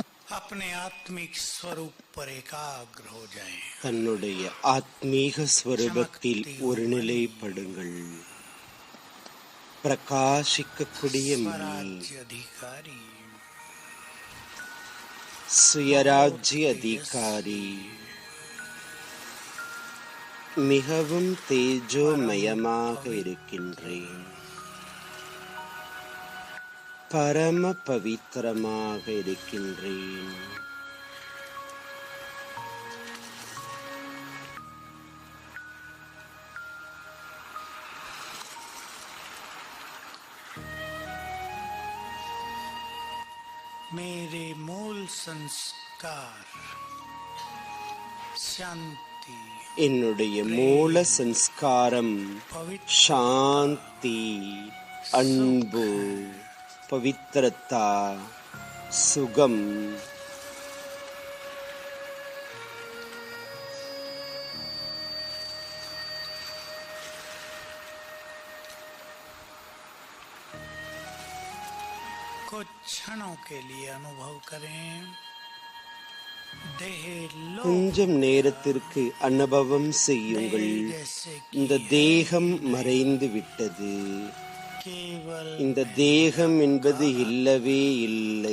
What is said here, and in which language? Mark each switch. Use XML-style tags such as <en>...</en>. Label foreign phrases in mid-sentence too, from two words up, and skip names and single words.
<hi>अपने आत्मिक स्वरूप पर एकाग्र हो जाएं।</hi> <ta>தன்னுடைய ஆத்மீக ஸ்வரூபத்தில் ஒரு நிலைப்படுங்கள். பிரகாசிக்கக்கூடிய</ta> <hi>स्वराज्य अधिकारी,</hi> <ta>சுயராஜ்ய அதிகாரி, மிகவும் தேஜோமயமாக இருக்கின்றேன். பரம பவித்திரமாக இருக்கின்றேன்.</ta> <hi>मेरे मूल संस्कार शांति,</hi> <ta>என்னுடைய மூல சன்ஸ்காரம் சாந்தி, அன்பு, பவித்திரதா, சுகம்,</ta> <hi>कुछ क्षणों के लिए अनुभव करें।</hi> <ta>கொஞ்சம் நேரத்திற்கு அனுபவம் செய்யுங்கள். இந்த தேகம் மறைந்து விட்டது. இந்த தேகம் என்பது இல்லவே இல்லை.</ta>